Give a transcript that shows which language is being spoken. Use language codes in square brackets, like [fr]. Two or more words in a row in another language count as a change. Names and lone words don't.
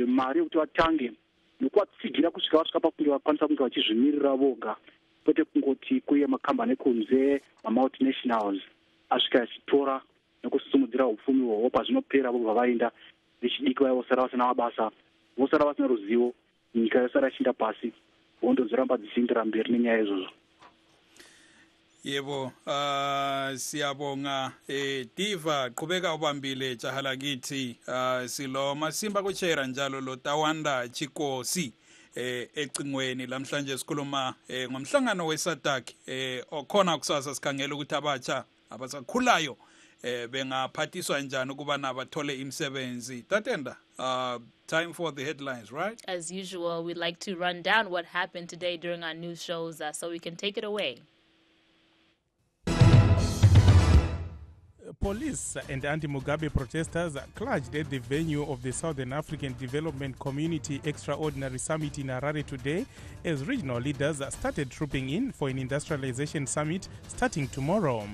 [sn] mari yekuti vatange, nekuvatsigira kusvika vasvika pakunge vakwanisa kunge vachizvimirira voga, kwete kungoti kuye makambani ekunze mamultinationals asvika achitora nekusumudzira upfumi hwavo, pazvinopera vobva vaenda vechidiki vaya vosara vasina mabasa, vosara vasina ruzivo, nyika yosara ichinda pasi, hondo dzoramba dzichiendera mberi nenyaya izvozvo. [nd] Yebo, siyabonga Diva qhubeka ubambile jaha lakithi, silo Masimba kuchera njalo lo Tawanda Chikosi ecingweni lamhlanje sikhuluma ngomhlangano weSADC okhona kusasa, sikhangela ukuthi abatsha abasakhulayo bengaphathiswa njani ukuba nabathole imisebenzi. [en] Tatenda, time for the headlines, right? As usual, we'd like to run down what happened today during our news shows, so we can take it away. Police and anti-Mugabe protesters clashed at the venue of the Southern African Development Community Extraordinary Summit in Harare today as regional leaders started trooping in for an industrialization summit starting tomorrow.